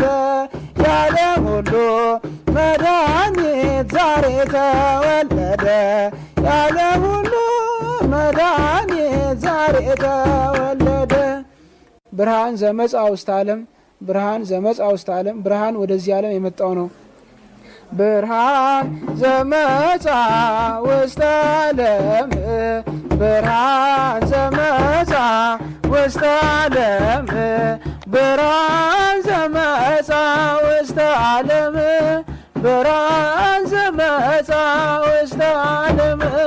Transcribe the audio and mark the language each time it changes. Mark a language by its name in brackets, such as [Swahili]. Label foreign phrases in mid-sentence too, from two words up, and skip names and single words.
[Amharic] የዓለም ሁሉ መድኃኒት ዛሬ ተወለደ የዓለም ሁሉ መድኃኒት ዛሬ [Geez] ተወለደ ብርሃን ዘመጻ ውስተ ዓለም ብርሃን ዘመጻ ውስተ ዓለም [Amharic] ብርሃን ወደዚህ ዓለም የመጣው ነው [Geez] ብርሃን ዘመጻ ውስተ ዓለም ብርሃን ዘመጻ ውስተ ዓለም ብርሃን ዘመጻ ውስተ ዓለም ብርሃን ዘመጻ ውስተ ዓለም